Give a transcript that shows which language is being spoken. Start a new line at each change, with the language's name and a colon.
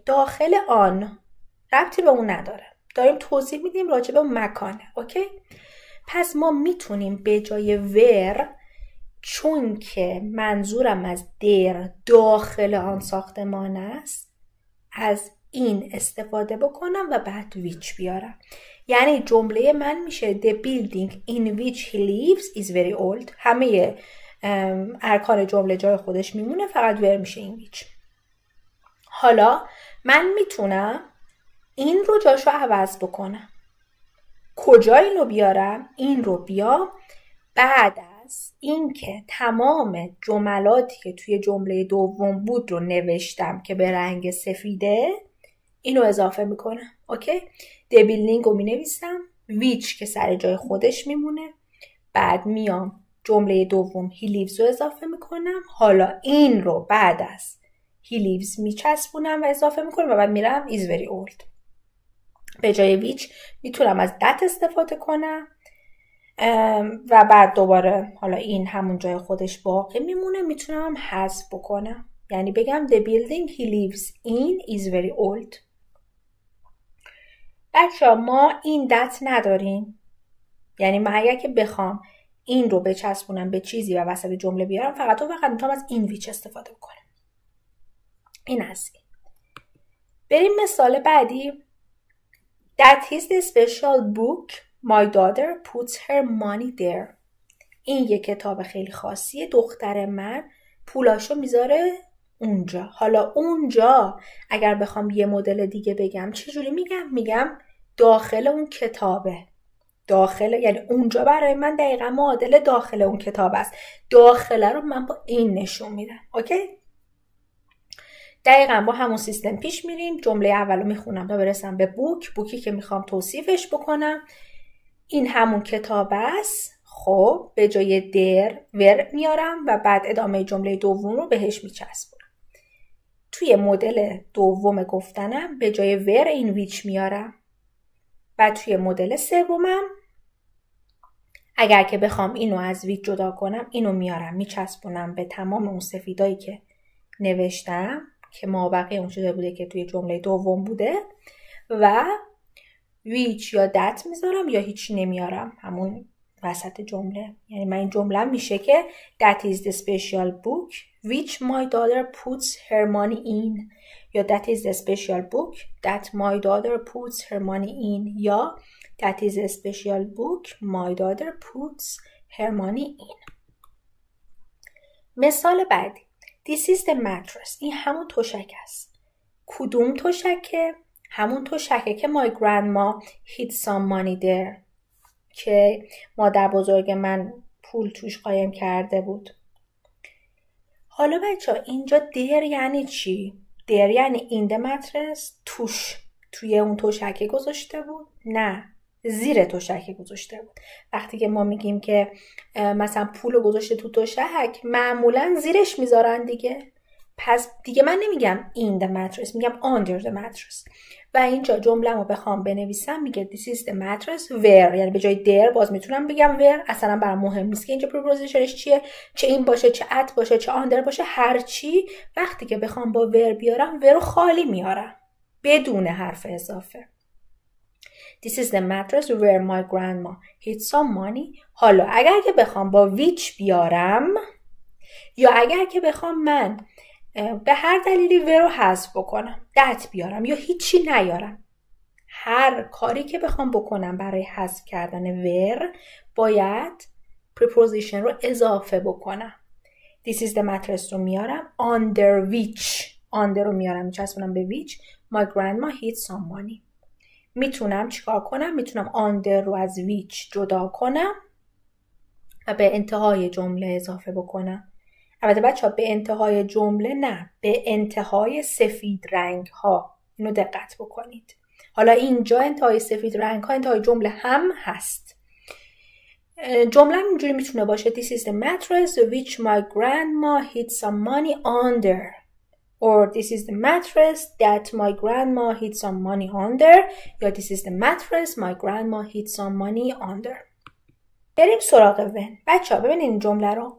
Persian: داخل آن ربطی به اون نداره. داریم توضیح میدیم راجع به اون مکانه. اوکی؟ پس ما میتونیم به جای ور، چون که منظورم از در داخل آن ساختمان است، از این استفاده بکنم و بعد
English: which
Persian: بیارم. یعنی جمله من میشه
English: The building in which he lives is very old.
Persian: همه ارکان جمله جای خودش میمونه، فقط ور میشه
English: in which.
Persian: حالا من میتونم این رو جاشو عوض بکنم. کجا اینو بیارم؟ این رو بیام بعد از اینکه تمام جملاتی که توی جمله دوم بود رو نوشتم که به رنگ سفیده، اینو اضافه میکنم. اوکی؟
English: The building
Persian: رو مینویسم، which که سر جای خودش میمونه، بعد میام جمله دوم
English: he lives
Persian: رو اضافه میکنم. حالا این رو بعد از
English: he lives
Persian: میچسبونم و اضافه میکنم و بعد میرم
English: is very old.
Persian: به جای which میتونم از that استفاده کنم و بعد دوباره حالا این همون جای خودش باقی میمونه، میتونم حذف بکنم. یعنی بگم
English: the building he lives in is very old.
Persian: بچه ما این that نداریم. یعنی من اگر که بخوام این رو بچسبونم به چیزی و وسط جمله بیارم، فقط میتونم از این which استفاده بکنم. این از این. بریم مثال بعدی.
English: That is the special book my daughter puts her money there.
Persian: این یه کتاب خیلی خاصیه. دختر من پولاشو میذاره اونجا. حالا اونجا اگر بخوام یه مدل دیگه بگم چجوری میگم؟ میگم داخل اون کتابه. داخل یعنی اونجا برای من دقیقا معادل داخل اون کتاب است. داخله رو من با این نشون میدم. اوکی؟ دقیقا با همون سیستم پیش میریم. جمله اولو میخونم تا برسم به بوکی که میخوام توصیفش بکنم. این همون کتاب است. خب به جای در ور میارم و بعد ادامه جمله دوم رو بهش میچسبونم. توی مدل دوم گفتنم به جای ور این ویچ میارم. بعد توی مدل سومم اگر که بخوام اینو از ویچ جدا کنم اینو میارم میچسبونم به تمام اون سفیدایی که نوشتم که مابقی اون چیزی بوده که توی جمله دوم بوده و ویچ یا دت میذارم یا هیچی نمیارم همون وسط جمله. یعنی من این جمله میشه که
English: that is the special book which my daughter puts her money in یا that is the special book that my daughter puts her money in یا that is a special book my daughter puts her money in.
Persian: مثال بعدی.
English: This is the mattress.
Persian: این همون تشک است. کدوم تشکه؟ همون تشکه که
English: my grandma hid some money there
Persian: که مادر بزرگ من پول توش قایم کرده بود. حالا بچه ها اینجا در یعنی چی؟ در یعنی
English: in the mattress
Persian: توی اون تشکه گذاشته بود؟ نه، زیر تشکه گذاشته بود. وقتی که ما میگیم که مثلا پول گذاشته تو تشک معمولا زیرش میذارن دیگه. پس دیگه من نمیگم
English: in the mattress،
Persian: میگم
English: under the mattress.
Persian: و اینجا جمله‌مو بخوام بنویسم میگه
English: this is the mattress where،
Persian: یعنی به جای در باز میتونم بگم where. اصلا برام مهم نیست که اینجا prepositionش چیه، چه این باشه چه at باشه چه under باشه، هر چی. وقتی که بخوام با where بیارم where رو خالی میارم بدون حرف اضافه.
English: This is the mattress where my grandma hid some money.
Persian: حالا اگر که بخوام با which بیارم یا اگر که بخوام من به هر دلیلی where رو حذف بکنم، that بیارم یا هیچی نیارم، هر کاری که بخوام بکنم برای حذف کردن where باید preposition رو اضافه بکنم.
English: This is the mattress
Persian: رو میارم
English: under which، under
Persian: رو میارم میچسبونم به
English: which my grandma hid some money.
Persian: میتونم چیکار کنم؟ میتونم under رو از which جدا کنم و به انتهای جمله اضافه بکنم. البته بچه ها به انتهای جمله نه، به انتهای سفید رنگ ها. اینو دقت بکنید. حالا اینجا انتهای سفید رنگ ها انتهای جمله هم هست. جمله اینجوری میتونه باشه
English: This is the mattress which my grandma hid some money under. Or this is the mattress that my grandma hid some money under. یا this is the mattress my grandma hid some money under.
Persian: بریم سراغ when. بچه ها ببینید این جمله رو.